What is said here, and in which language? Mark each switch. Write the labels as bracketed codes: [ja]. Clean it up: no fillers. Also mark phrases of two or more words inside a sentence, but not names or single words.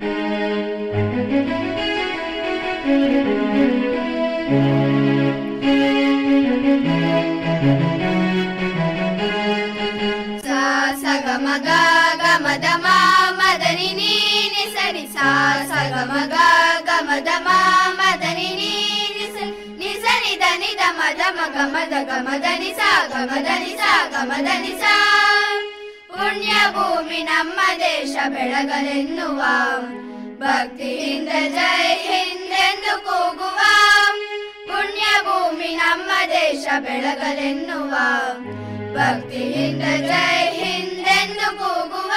[kn] ಸಾ ಸ ಗ ಮ ಗ ಗ ಮ ದ ಮ ಮದನಿ ನೀ ನಿ ಸ ನಿ ಸಾ ಸ ಗ ಮ ಗ ಗ ಮ ದ ಮ ಮದನಿ ನೀ ನಿ ಸ ನಿ ಸ ನಿ ದ ನಿ ದ ಮ ದ ಮ ಗ ಮ ದ ಗ ಮ ದ ನಿ ಸ ಗ ಮ ದ ನಿ ಸ ಗ ಮ ದ ನಿ ಸ. ಪುಣ್ಯ ಭೂಮಿ ನಮ್ಮ ದೇಶ ಬೆಳಗಲೆನ್ನುವ, ಭಕ್ತಿಯಿಂದ [hi] जय हिंद [kn] ಎಂದು ಕೂಗುವ. ಪುಣ್ಯ ಭೂಮಿ ನಮ್ಮ ದೇಶ ಬೆಳಗಲೆನ್ನುವ, ಭಕ್ತಿಯಿಂದ [hi] जय हिंद [kn] ಎಂದು ಕೂಗುವ.